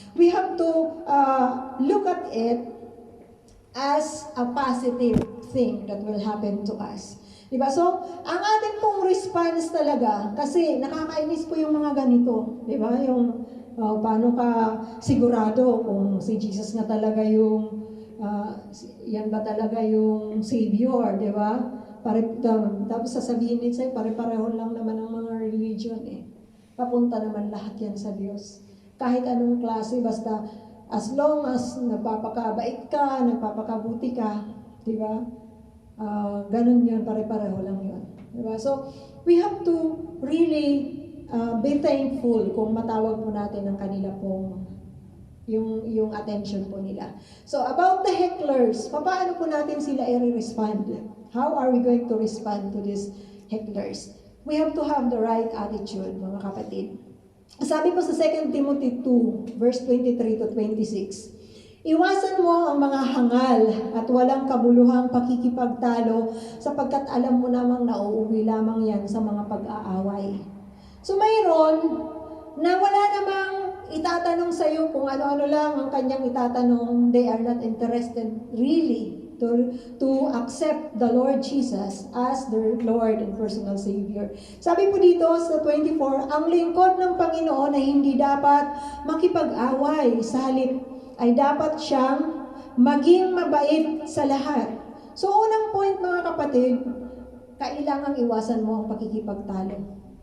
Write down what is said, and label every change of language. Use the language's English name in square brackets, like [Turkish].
[English] We have to look at it as a positive thing that will happen to us. [Filipino] Diba? So, ang ating pong response talaga, kasi nakakainis po yung mga ganito. Diba? Yung paano ka sigurado kung si Jesus na talaga yung yan ba talaga yung Savior, di ba? Tapos sasabihin din sa'yo, pare-pareho lang naman ang mga religion eh. Papunta naman lahat yan sa Diyos. Kahit anong klase, basta [English] as long as [Filipino] nagpapakabait ka, nagpapakabuti ka, di ba? Ganun yun, pare-pareho lang yun. Di ba? [English] So, we have to really be thankful [Filipino] kung matawag po natin ang kanila pong yung attention po nila. [English] So, about the hecklers, [Filipino] paano po natin sila i-respond? [English] How are we going to respond to these hecklers? We have to have the right attitude, [Filipino] mga kapatid. Sabi po sa 2 Timothy 2, verse 23 to 26, iwasan mo ang mga hangal at walang kabuluhang pakikipagtalo sapagkat alam mo namang nauuwi lamang yan sa mga pag-aaway. So, mayroon na wala namang itatanong sa iyo kung ano-ano lang ang kanyang itatanong. [English] They are not interested really to accept the Lord Jesus as their Lord and personal Savior. [Filipino] Sabi po dito sa 24, ang lingkod ng Panginoon ay hindi dapat makipag-away. Sa halip ay dapat siyang maging mabait sa lahat. So unang point mga kapatid, kailangang iwasan mo ang pakikipagtalo.